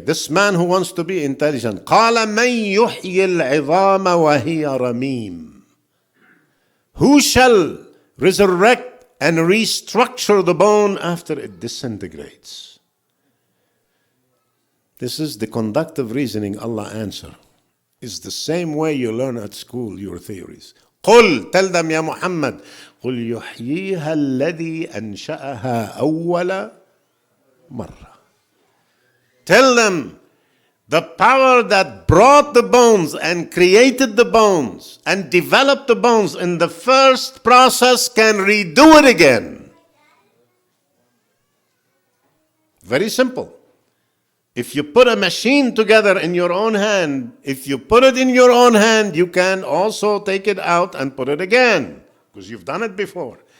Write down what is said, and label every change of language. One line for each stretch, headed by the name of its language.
English: This man who wants to be intelligent,
Arabic: قَالَ مَنْ يُحْيِي الْعِظَامَ وَهِيَ رَمِيمٌ.
English: Who shall resurrect and restructure the bone after it disintegrates? This is the conductive reasoning Allah answer. It's the same way you learn at school your theories.
Arabic: قل,
English: tell them, Ya Muhammad,
Arabic: قل يحييها الذي أنشأها أول مرة.
English: Tell them, the power that brought the bones and created the bones and developed the bones in the first process can redo it again. Very simple. If you put a machine together in your own hand, if you put it in your own hand, you can also take it out and put it again, because you've done it before.